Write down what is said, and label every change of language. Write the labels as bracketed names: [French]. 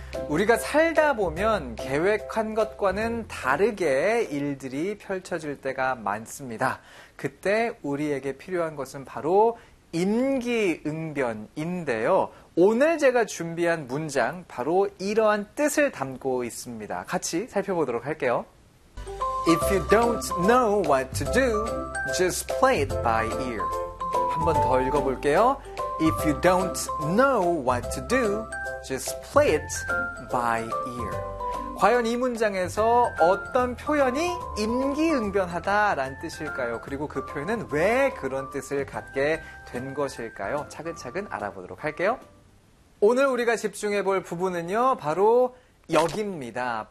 [Korean] 우리가 살다 보면 계획한 것과는 다르게 일들이 펼쳐질 때가 많습니다. 그때 우리에게 필요한 것은 바로 임기응변인데요. 오늘 제가 준비한 문장 바로 이러한 뜻을 담고 있습니다. 같이 살펴보도록 할게요. [English] If you don't know what to do, just play it by ear. [Korean] 한 번 더 읽어볼게요. [English] If you don't know what to do, just play it by ear. [Korean] 과연 이 문장에서 어떤 표현이 임기응변하다라는 뜻일까요? 그리고 그 표현은 왜 그런 뜻을 갖게 된 것일까요? 차근차근 알아보도록 할게요. 오늘 우리가 집중해 볼 부분은요, 바로 여기입니다.